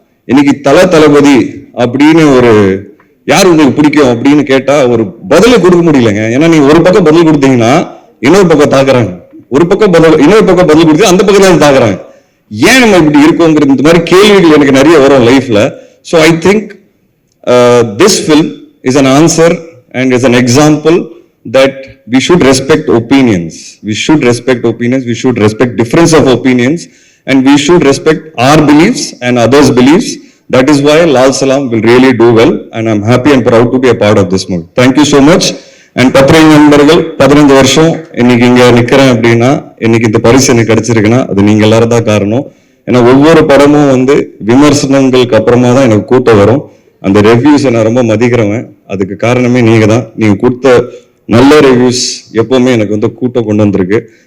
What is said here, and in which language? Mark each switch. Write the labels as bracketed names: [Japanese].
[Tamil] இன்னைக்கு தளபதி அப்படின்னு ஒரு யார் உங்களுக்கு பிடிக்கும் அப்படின்னு கேட்டா ஒரு பதில் கொடுக்க முடியலங்க. ஏன்னா நீங்க ஒரு பக்கம் பதில் கொடுத்தீங்கன்னா இன்னொரு பக்கம் தாக்குறாங்க, ஒரு பக்கம் பதில் இன்னொரு பக்கம் பதில் கொடுத்து அந்த பக்கத்துல தாக்குறாங்க. ஏன் நம்ம இப்படி இருக்கோங்கிற இந்த மாதிரி கேள்விகள் எனக்கு நிறைய வரும் லைஃப்ல. [English] So I think this film is an answer and is an example that we should respect opinions. We should respect opinions. We should respect difference of opinions, and we should respect our beliefs and others' beliefs. That is why Lal Salam will really do well, and I'm happy and proud to be a part of this movie. Thank you so much. [Tamil] And பத்திரிகை நண்பர்கள் 15 வருஷம் இன்னைக்கு இங்க நிக்கிறேன் அப்படின்னா, இன்னைக்கு இந்த பரிசு எனக்கு கிடைச்சிருக்குன்னா அது நீங்க எல்லாரும் தான் காரணம். ஏன்னா ஒவ்வொரு படமும் வந்து விமர்சனங்களுக்கு அப்புறமா தான் எனக்கு கூட்டம் வரும். அந்த ரிவ்யூஸை நான் ரொம்ப மதிக்கிறவன். அதுக்கு காரணமே நீங்க தான். நீங்க கொடுத்த நல்ல ரிவ்யூஸ் எப்பவுமே எனக்கு வந்து கூட்டம் கொண்டு வந்திருக்கு.